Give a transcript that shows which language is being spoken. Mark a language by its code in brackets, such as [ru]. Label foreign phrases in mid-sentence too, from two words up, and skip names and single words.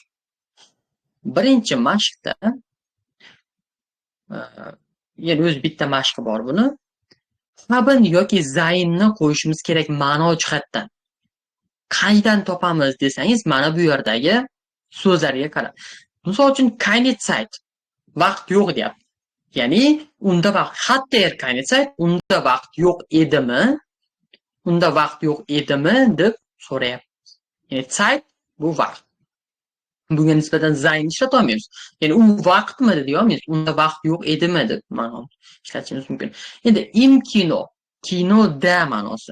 [uz] Birinchi mashqda yana o'z bitta mashqi bor buni. Haben yoki zaynni qo'yishimiz kerak ma'no jihatdan. Qaydan topamiz desangiz, mana bu yerdagi so'zlarga qarab. Misol uchun [de] keine Zeit, [uz] vaqt yo'q deyapti. Ya'ni unda vaqt, [de] hat der keine Zeit, [uz] unda vaqt yo'q edimi? Unda vaqt yo'q edimi deb so'rayapmiz. Ya'ni Zeit bu vaqt. Bunga nisbatan zayn ishlata olmaymiz. Ya'ni u vaqtmi deyolmaymiz. Unda vaqt yo'q edimi deb ma'no ishlatishimiz mumkin. Endi [de] im kino, [uz] kino da ma'nosi.